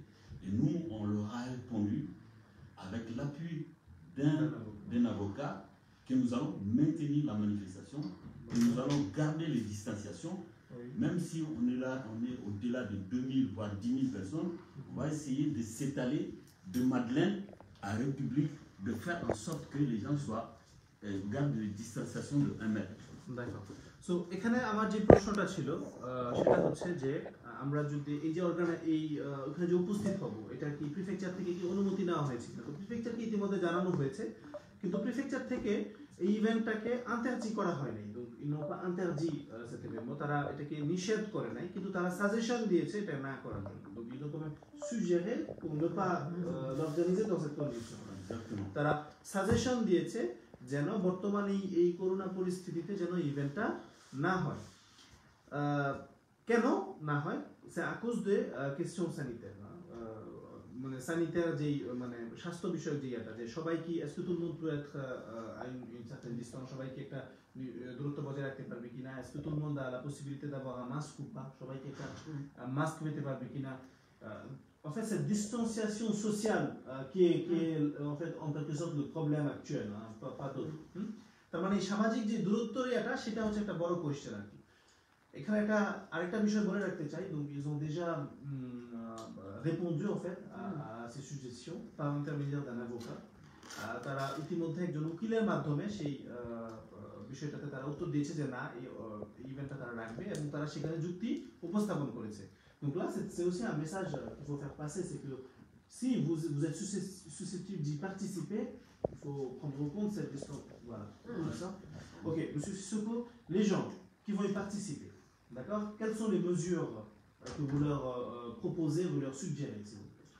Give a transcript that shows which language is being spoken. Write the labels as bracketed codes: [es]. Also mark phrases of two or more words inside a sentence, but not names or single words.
[fr] Et nous, on leur a répondu avec l'appui d'un avocat que nous allons maintenir la manifestation, que nous allons garder les distanciations. Oui. Même si on est là, on est au-delà de 2000 voire 10 000 personnes, on va essayer de s'étaler de Madeleine à République, de faire en sorte que les gens gardent les distanciations de 1 mètre. D'accord. [bn] সো এখানে আমার যে প্রশ্নটা ছিল সেটা হচ্ছে যে আমরা যদি এই যে ওখানে যে উপস্থিত হব এটা কি প্রিফেকচার থেকে কি অনুমতি নেওয়া হয়েছে কিনা? তো প্রিফেকচারকে ইতিমধ্যে জানানো হয়েছে, কিন্তু প্রিফেকচার থেকে এই ইভেন্টটাকে আন্তার্জি করা হয়নি। তো আন্তার্জি তারা এটাকে নিষেধ করে নাই, কিন্তু তারা সাজেশন দিয়েছে এটা না করার জন্য। [fr] তো ils ont quand même suggéré pour ne pas l'organiser dans cette condition. [bn] তারা সাজেশন দিয়েছে যেন বর্তমানে এই করোনা পরিস্থিতিতে যেন ইভেন্টটা না হয়। কেন না হয়? [fr] c'est à cause de questions sanitaires, [bn] মানে স্যানিটাire যেই মানে স্বাস্থ্য বিষয়ক যে এটা যে সবাই কি [fr] est-ce que tout le monde peut être à une certaine distance, [bn] সবাই কি একটা দূরত্ব বজায় রাখতে পারবে কিনা, [fr] est-ce que tout le monde a la possibilité d'avoir un masque ou pas, [bn] সবাই কি একটা মাস্ক পেতে পারবে কিনা। [fr] En fait, cette distanciation sociale qui est en fait en quelque sorte le problème actuel, pas d'autre. [bn] তার মানে সামাজিক যে দূরত্বের এটা সেটা হচ্ছে একটা বড় কোশ্চেন আর কি। এখানে একটা আরেকটা বিষয় বলে রাখতে চাই, [fr] donc ils ont déjà répondu en fait à ces suggestions par l'intermédiaire d'un avocat. [bn] তারা ইতিমধ্যে একজন উকিলের মাধ্যমে সেই বিষয়টাতে তারা উত্তর দিয়েছে যে না এই ইভেন্টটা তারা রাখবে এবং তারা সেখানে যুক্তি উপস্থাপন করেছে। [fr] Donc là c'est aussi un message qu'il faut faire passer, c'est que si vous êtes susceptible d'y participer, il faut prendre en compte cette distance. Voilà. Ok, Monsieur Sissoko, les gens qui vont y participer, d'accord? Quelles sont les mesures que vous leur proposez, vous leur suggérez, s'il vous plaît?